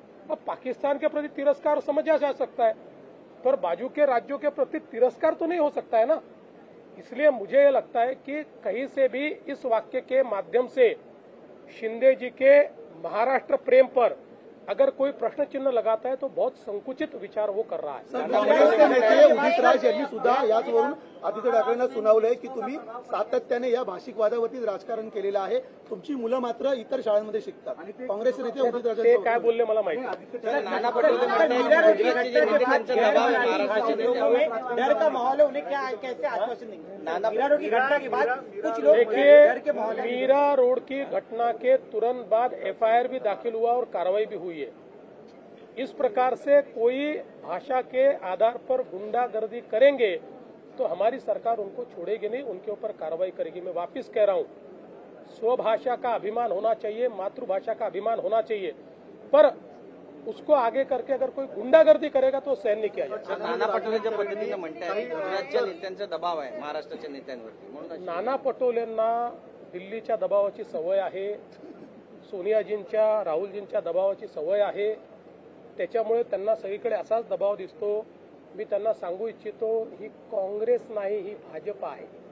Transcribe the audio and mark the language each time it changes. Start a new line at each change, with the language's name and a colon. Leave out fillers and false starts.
Hindi: अब पाकिस्तान के प्रति तिरस्कार समझा जा सकता है, पर बाजू के राज्यों के प्रति तिरस्कार तो नहीं हो सकता है ना. इसलिए मुझे ये लगता है कि कहीं से भी इस वाक्य के माध्यम से शिंदे जी के महाराष्ट्र प्रेम पर अगर कोई प्रश्न चिन्ह लगाता है तो बहुत संकुचित विचार वो कर रहा है.
Marathi: काँग्रेसचे नेते उदित राज यांनी सुद्धा याचवरून आदित्य ठाकरेंना सुनावलंय की तुम्ही सातत्याने या भाषिक वादावरती राजकारण केलेलं आहे. तुमची मुलं मात्र इतर शाळांमध्ये शिकतात. काँग्रेसचे नेते उदित राज ते काय बोलले मला माहिती नाही. नाना पटोले म्हणतात गुजरातचे जे नेते त्यांचा दबाव आहे महाराष्ट्राच्या नेत्यांवर.
Hindi: डर का माहौल है, उन्हें क्या कैसे आश्वासन देंगे? नाना मीरा रोड की घटना के बाद कुछ लोग देखिए, मीरा रोड की घटना के तुरंत बाद एफआईआर भी दाखिल हुआ और कार्रवाई भी हुई है. इस प्रकार से कोई भाषा के आधार पर गुंडागर्दी करेंगे तो हमारी सरकार उनको छोड़ेगी नहीं, उनके ऊपर कार्रवाई करेगी. मैं वापस कह रहा हूं, स्वभाषा का अभिमान होना चाहिए, मातृभाषा का अभिमान होना चाहिए, पर उसको आगे करके अगर कोई गुंडागर्दी करेगा तो सहन नहीं किया जाएगा.
Marathi: नाना पटोले ज्या पद्धतीनं म्हणतात गुजरातच्या नेत्यांचा दबाव आहे महाराष्ट्राच्या नेत्यांवरती, म्हणून नाना पटोलेंना दिल्लीच्या दबावाची सवय आहे, सोनियाजींच्या राहुलजींच्या दबावाची सवय आहे. त्याच्यामुळे त्यांना सगळीकडे असाच दबाव दिसतो. मी त्यांना सांगू इच्छितो, ही काँग्रेस नाही, ही भाजप आहे.